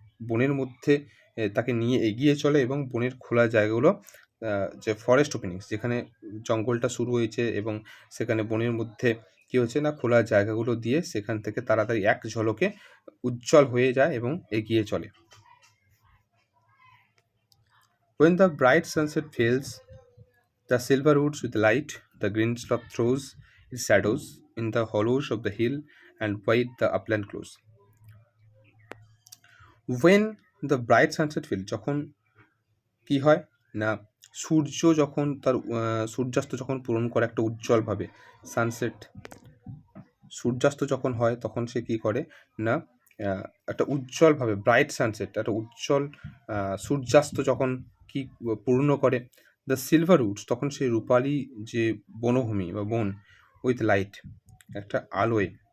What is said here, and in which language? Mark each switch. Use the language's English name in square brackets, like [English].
[Bangla] বনের মধ্যে তাকে নিয়ে এগিয়ে চলে, এবং বনের খোলা জায়গাগুলো যে ফরেস্ট ওপেনিংস, যেখানে জঙ্গলটা শুরু হয়েছে এবং সেখানে বনের মধ্যে কী হচ্ছে না খোলা জায়গাগুলো দিয়ে সেখান থেকে তাড়াতাড়ি এক ঝলকে উজ্জ্বল হয়ে যায় এবং এগিয়ে চলে। [English] When the bright sunset fails the silver woods with light, the green slope throws its shadows in the hollows of the hill and white the upland close. When the bright sunset fails, [Bangla] যখন কি হয় না সূর্য যখন তার সূর্যাস্ত যখন পূরণ করে একটা উজ্জ্বলভাবে, সানসেট সূর্যাস্ত যখন হয় তখন সে কি করে না একটা উজ্জ্বলভাবে ব্রাইট সানসেট, একটা উজ্জ্বল সূর্যাস্ত যখন কি পূর্ণ করে [English] the silver woods, [Bangla] তখন সেই রূপালি যে বনভূমি বা বন [English] with light, [Bangla] একটা আলোয়,